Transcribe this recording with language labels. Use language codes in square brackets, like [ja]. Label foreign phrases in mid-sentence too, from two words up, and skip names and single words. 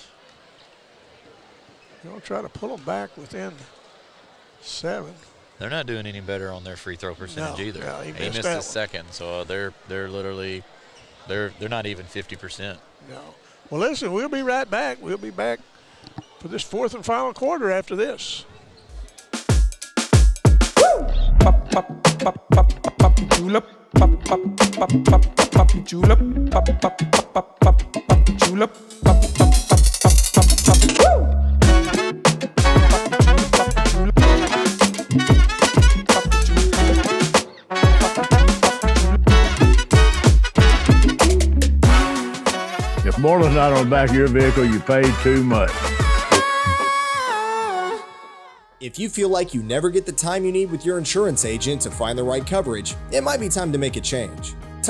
[en] You'll try to pull them back within 7. They're not doing any better on their free throw percentage either. No, he missed his second, so they're literally they're not even 50%. No. Well, listen, we'll be right back. We'll be back for this fourth and final quarter after this. Pop, pop, pop, pop, pop, julep. Pop, pop, pop, pop, pop, julep. Pop, pop, pop, pop, pop, julep. Pop, pop, pop, pop, pop, woo! If Moreland's not on the back of your vehicle, you paid too much. If you feel like you never get the time you need with your insurance agent to find the right coverage, it might be time to make a change.